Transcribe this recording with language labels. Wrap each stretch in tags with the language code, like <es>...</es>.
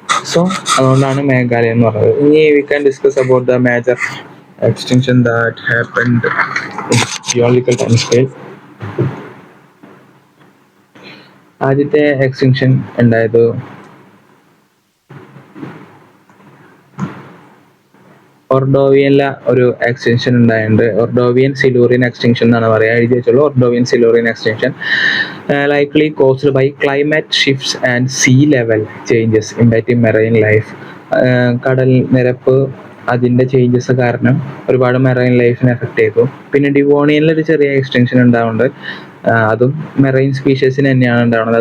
<en>so</en> <ml>അതുകൊണ്ടാണ് മേഘാലയ എന്ന് പറഞ്ഞത്. ഇനി</ml> <en>We can discuss about the major extinction that happened in geological time scale.</en> <ml>ആദ്യത്തെ എക്സ്റ്റിങ്ഷൻ ഉണ്ടായത് ഒർഡോവിയനിലെ ഒരു എക്സ്റ്റൻഷൻ ഉണ്ടായിട്ടുണ്ട്. ഒർഡോവിയൻ സിലൂറിയൻ എക്സ്റ്റൻഷൻ എന്നാണ് പറയുക, എഴുതി വെച്ചുള്ളൂ.</ml> <en>Ordovician Silurian extension likely caused by climate shifts and sea level changes impacting marine life.</en> <ml>കടൽ നിരപ്പ് അതിൻ്റെ ചേഞ്ചസ് കാരണം ഒരുപാട് മെറൈൻ ലൈഫിനെ എഫക്ട് ചെയ്തു. പിന്നെ ഡിവോണിയനിൽ ഒരു ചെറിയ എക്സ്റ്റൻഷൻ ഉണ്ടാവുന്നുണ്ട്, അതും മെറൈൻ സ്പീഷീസിന് തന്നെയാണ് ഉണ്ടാവുന്നത്.</ml>